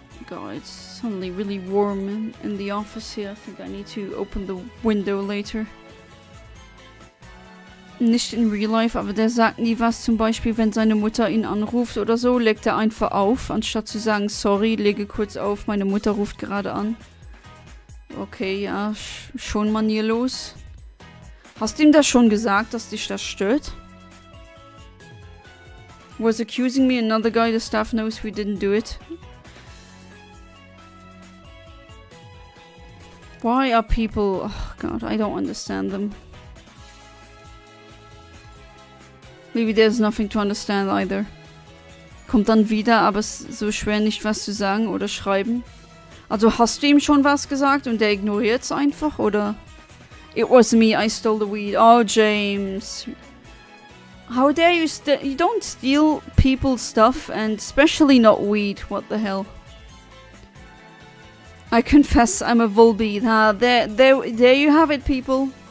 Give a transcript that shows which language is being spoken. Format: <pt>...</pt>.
<en>God, it's suddenly really warm in the office here. I think I need to open the window later.</en> <de>Nicht</de> <en>in real life,</en> <de>aber der sagt nie was. Zum Beispiel, wenn seine Mutter ihn anruft oder so, legt er einfach auf, anstatt zu sagen, sorry, lege kurz auf, meine Mutter ruft gerade an. Okay, ja, schon manierlos. Hast du ihm das schon gesagt, dass dich das stört?</de> <en>Was accusing me, another guy, the staff knows we didn't do it. Why are people... Oh god, I don't understand them. Maybe there's nothing to understand either.</en> <de>Kommt dann wieder, aber es ist so schwer nicht was zu sagen oder schreiben. Also hast du ihm schon was gesagt und der ignoriert's einfach, oder?</de> <en>It was me, I stole the weed. Oh, James. How dare you you don't steal people's stuff, and especially not weed. What the hell? I confess I'm a Volbeat. Ah, there you have it, people.</en>